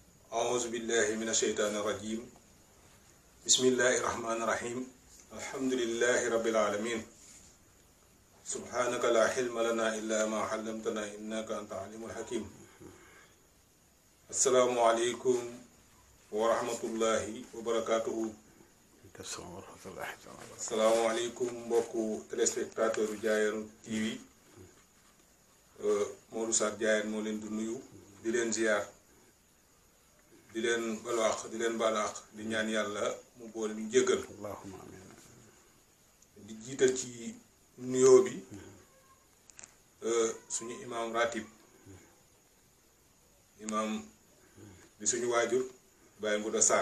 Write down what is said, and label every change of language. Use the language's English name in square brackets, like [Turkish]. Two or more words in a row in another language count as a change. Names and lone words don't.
[Arabic] أعوذ بالله من الشيطان الرجيم بسم الله الرحمن الرحيم الحمد لله رب العالمين سبحانك لا حلم لنا إلا ما علمتنا إنك أنت العليم الحكيم السلام عليكم ورحمة الله وبركاته. السلام عليكم [Wolof] mbokku téléspectateur Diayane TV Modou Sarr Diayane moo leen di nuyu di leen ziar di leen balaax di leen balaax di ñaan yàlla mu boole ñu jéggal [Arabic] اللهم آمين [Wolof] di jiital ci nuyoo bi suñu imam ratib imam di suñu waajur Baye Ngouda Sarr